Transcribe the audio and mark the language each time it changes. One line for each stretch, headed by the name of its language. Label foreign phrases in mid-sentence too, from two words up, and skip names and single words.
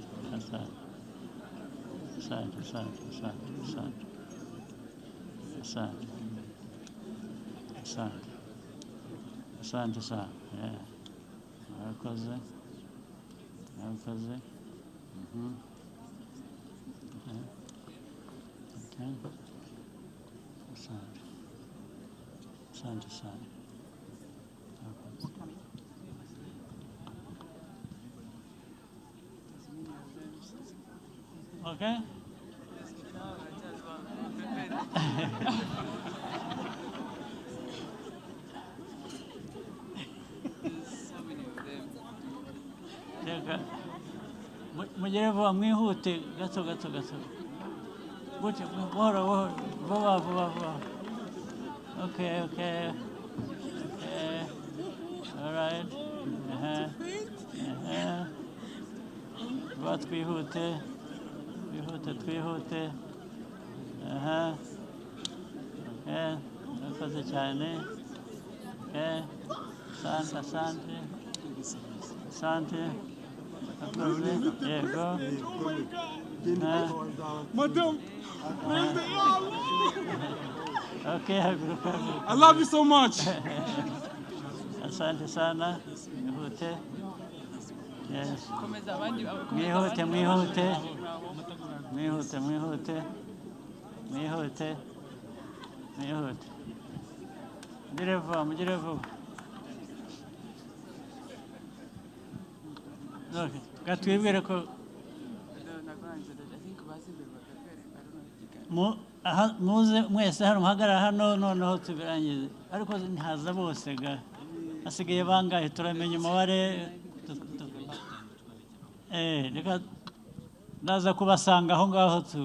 Swahili: asante sana murakoze asante sana
Kinyarwanda: okay mugere vuba mwihute gato gutya buhoro vuba okay
English: all right
Kinyarwanda: vuba twihute murakoze cyane asante yego Madam, okay
English: I love you so much.
Swahili: asante sana
Kinyarwanda: mwihute yes mwihute mugire vuba okay gatwibwire ko muze mwese hano muhagarara hano noneho tubirangize ariko ntihaza bose ga hasigaye bangahe turamenya umubare reka ndaza kubasanga aho ngaho